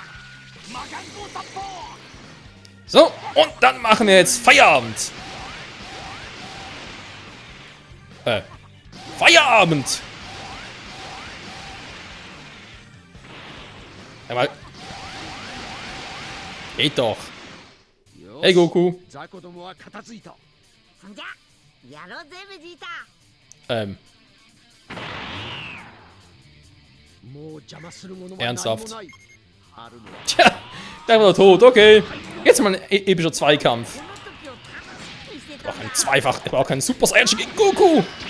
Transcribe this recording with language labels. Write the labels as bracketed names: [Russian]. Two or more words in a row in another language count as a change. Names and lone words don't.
[German] So, und dann machen wir jetzt Feierabend. Feierabend! Ja, mal. Geht doch. Hey Goku. [Japanese] そんじゃやろうぜベジータ。 [German] Ernsthaft. Tja, der war tot, okay. Jetzt mal ein epischer Zweikampf. Ich brauche einen Zweifach, ich brauche keinen Super Saiyan gegen Goku.